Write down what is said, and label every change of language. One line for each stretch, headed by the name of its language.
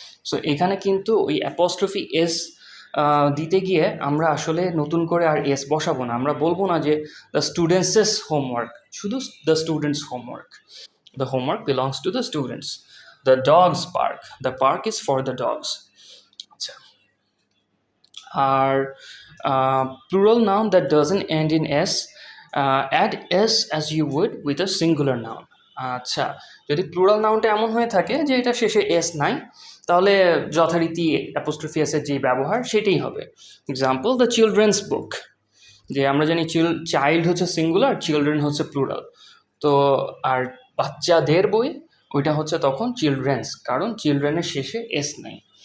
Bangla: So এখানে কিন্তু ওই অ্যাপোস্ট্রফি এস দিতে গিয়ে আমরা আসলে নতুন করে আর এস বসাবো না, আমরা বলবো না যে
English: the students's homework,
Bangla: শুধু
English: The students homework, the homework belongs to the students. The dogs park, the park is for the dogs. আচ্ছা, আর plural noun that doesn't end in s, add s as you would with a singular noun.
Bangla: আচ্ছা, যদি plural নাউনটা এমন হয়ে থাকে যে এটা শেষে S নাই, তাহলে যথারীতি অ্যাপোস্ট্রফি এসের যে ব্যবহার সেটাই হবে। এক্সাম্পল,
English: the children's book,
Bangla: যে আমরা জানি চাইল্ড হচ্ছে সিঙ্গুলার, চিলড্রেন হচ্ছে প্লুরাল। তো আর বাচ্চাদের বই, ওইটা হচ্ছে তখন চিলড্রেন্স, কারণ চিলড্রেনের শেষে এস নাই।